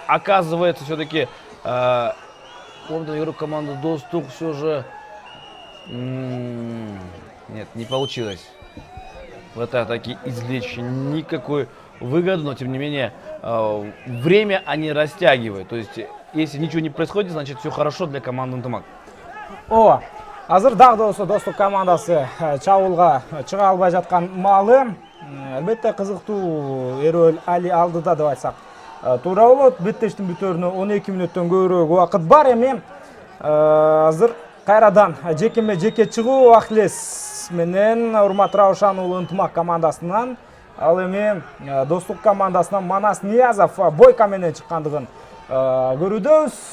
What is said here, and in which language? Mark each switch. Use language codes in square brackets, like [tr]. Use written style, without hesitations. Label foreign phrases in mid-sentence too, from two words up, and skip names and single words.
[ru] Оказывается, все-таки игрок команды Достук все же... Нет, не получилось в этой атаке извлечь никакой выгоды, но тем не менее время они растягивают. То есть, если ничего не происходит, значит все хорошо для команды Ынтымак. [ky] О, азыр дагы да Достук командасы чабуулга чыга албай жаткан маалы. Албетте кызыктуу эрөөл али алдыда деп айтсак туура болот. Беттештин бүтөрүнө 12 мүнөттөн көбүрөөк убакыт бар. Эми азыр кайрадан жеке чыгуу Ахиллес менен Урмат Раушанулу Ынтымак командасынан, ал эми Достук командасынан Манас Ниязов бойка менен чыккандыгын көрүүдөбүз.